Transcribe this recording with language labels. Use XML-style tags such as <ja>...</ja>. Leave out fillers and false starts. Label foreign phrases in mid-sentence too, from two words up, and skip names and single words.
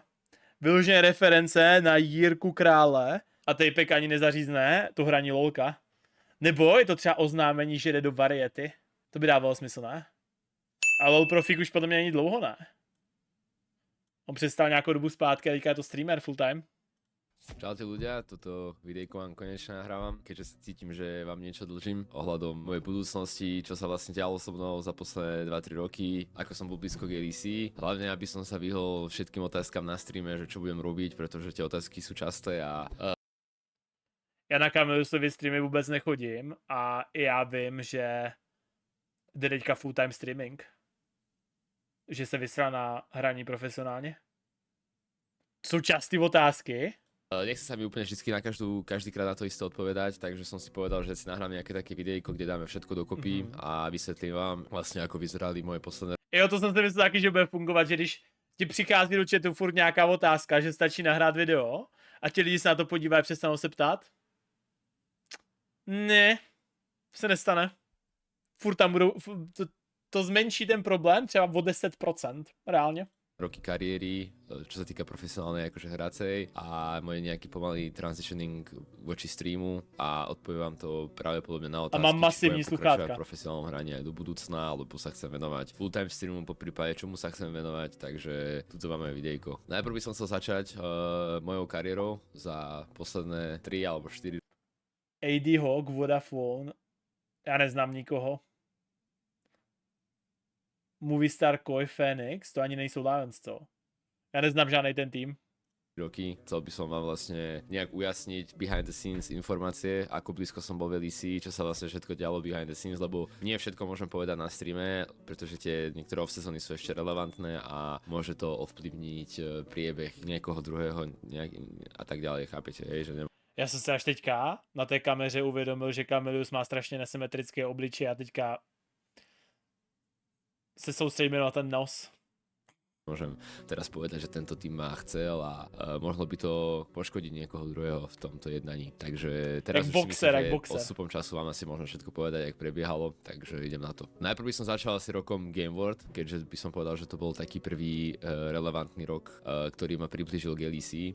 <cs>Vyloženě reference na Jirku Krále a Tejpek ani nezařízne to hraní LOLka. Nebo je to třeba oznámení, že jde do Variety. To by dávalo smysl, ne? A LOL profík už podle mě není dlouho, ne? On přestal nějakou dobu zpátky a teďka je to streamer</cs> <en>full time.</en> <sk>Čaute ľudia, toto videjko vám konečne nahrávam, keďže si cítim, že vám niečo dlžím ohľadom mojej budúcnosti, čo sa vlastne dialo so mnou za posledné 2-3 roky, ako som bol blízko k LEC. Hlavne, aby som sa vyhol všetkým otázkam na streame, že čo budem robiť, pretože tie otázky sú časté a...</sk> <cs>Já na Kameliusovy streamy vůbec nechodím a já vím, že jde teďka</cs> <en>full time streaming.</en> <cs>Že se vysral na hraní profesionálně. Jsou časté otázky.</cs> <sk>Nechce sa mi úplne vždycky na každýkrát na to isté odpovedať, takže som si povedal, že si nahrám nejaké také videjko, kde dáme všetko dokopy a vysvetlím vám vlastne, ako vyzerali moje posledné...</sk> <cs>Jo, to jsem si myslel taky, že bude fungovat, že když ti přichází do chatu furt nějaká otázka, že stačí nahrát video a ti lidi se na to podívají, přestanou se ptát. Ne, se nestane. Furt tam budou, to zmenší ten problém třeba o 10%, reálně.</cs> <sk>Roky kariéry, čo sa týka profesionálnej akože hracej a moje nejaký pomalý transitioning voči streamu a odpoviem vám to pravdepodobne na otázky,</sk> <cs>a mám masívní sluchátka.</cs> <sk>V profesionálnom hraní aj do budúcna, alebo sa chcem venovať</sk> <en>full time</en> <sk>streamu, po prípade čomu sa chcem venovať, takže tuto máme videjko. Najprv by som chcel začať mojou kariérou za posledné 3 alebo 4.</sk> <cs>AD Hawk, Vodafone, já neznám nikoho. Movistar, Koi, Phoenix, to ani nejsou Lions, co? Já neznám žádnej ten tým.</cs> <sk>Roky. Chcel by som vám vlastne nejak ujasniť</sk> <en>behind the scenes</en> <sk>informácie, ako blízko som bol v LEC, čo sa vlastne všetko dialo</sk> <en>behind the scenes,</en> <sk>lebo nie všetko môžem povedať na streame, pretože tie niektoré off-sezóny sú ešte relevantné a môže to ovplyvniť priebeh niekoho druhého a tak ďalej, chápete, hej, že</sk> <cs>Já jsem se až teďka na té kameře uvědomil, že Kamelius má strašně nesymetrické obličeje a teďka se soustředíme na ten nos.</cs> <sk>Môžem teraz povedať, že tento tým ma chcel a mohlo by to poškodiť niekoho druhého v tomto jednaní. Takže teraz už si myslím, že odstupom času vám asi možno všetko povedať, jak prebiehalo, takže idem na to. Najprv by som začal asi rokom Game World, keďže by som povedal, že to bol taký prvý relevantný rok, ktorý ma priblížil k LEC.</sk>